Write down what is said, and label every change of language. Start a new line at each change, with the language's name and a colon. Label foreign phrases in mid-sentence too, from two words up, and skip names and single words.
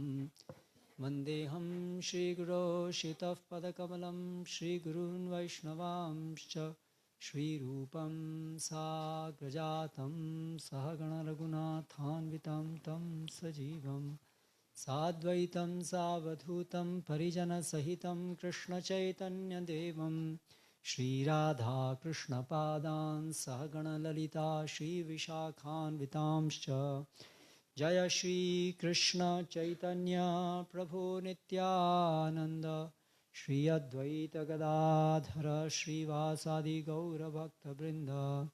Sanskrit: వందేహం శ్రీగురో శితః పదకమలం శ్రీగురూన్ వైష్ణవాంశ్చ శ్రీరూపం సాగ్రజాతం సహగణ రఘునాథాన్వితం తం సజీవం సాద్వైతం సావధూతం పరిజనసహితం కృష్ణచైతన్యదేవం శ్రీరాధాకృష్ణపాదాన్ సహగణ లలితా శ్రీవిశాఖాన్వితాంశ్చ Jaya Shri Krishna Chaitanya Prabhu Nityananda Shri Advaita Gadadhara Shri Vasadi Gaura Bhakta Vrinda.